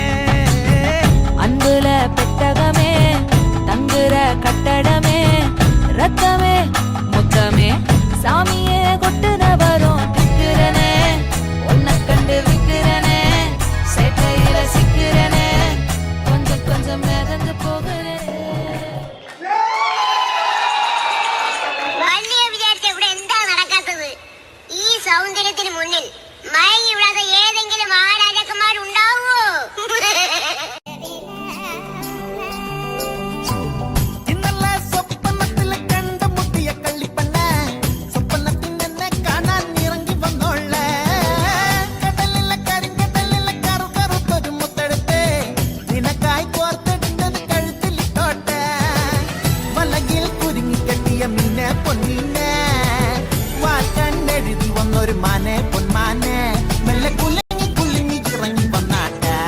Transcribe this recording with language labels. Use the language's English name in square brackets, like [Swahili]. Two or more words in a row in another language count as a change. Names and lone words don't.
[Tamil] அன்புல பெட்டகமே தங்குற கட்டடமே, ரத்தமே முத்தமே சாமியே கொட்டுன வரும் திக்கிறனே, உன்னை கண்டு விக்கிறனே, சேட்டையில சிக்கிறனே, கொஞ்சம் கொஞ்சம் மிதந்து போகிறேன். [Malayalam] ഈ സൗന്ദര്യത്തിന് മുന്നിൽ മയങ്ങി വിടാത്ത ഏതെങ്കിലും ആരാജകുമാരുണ്ടാവോ? ഇന്നലെ സ്വപ്നത്തിൽ കണ്ടുമുട്ടിയ കള്ളിപ്പണ്ണ, സ്വപ്നത്തിൽ എന്നെ കാണാൻ ഇറങ്ങി വന്നോളെ, കടലിലെ കരിങ്കടലിലെ കറുകറുത്തൊരു മുത്തെടുത്ത് നിനക്കായി കോർത്തിടുന്നത് കഴുത്തിലിട്ടോട്ടെ, വലകിൽ കുരുങ്ങിക്കെട്ടിയ മീനെ പൊന്നീനെ വാക്കണ്ണെഴുതി വന്നൊരു മാനെ പൊന്മാനെ, മെല്ലെ കുലുങ്ങി കുലുങ്ങി ഇറങ്ങി വന്നാട്ട.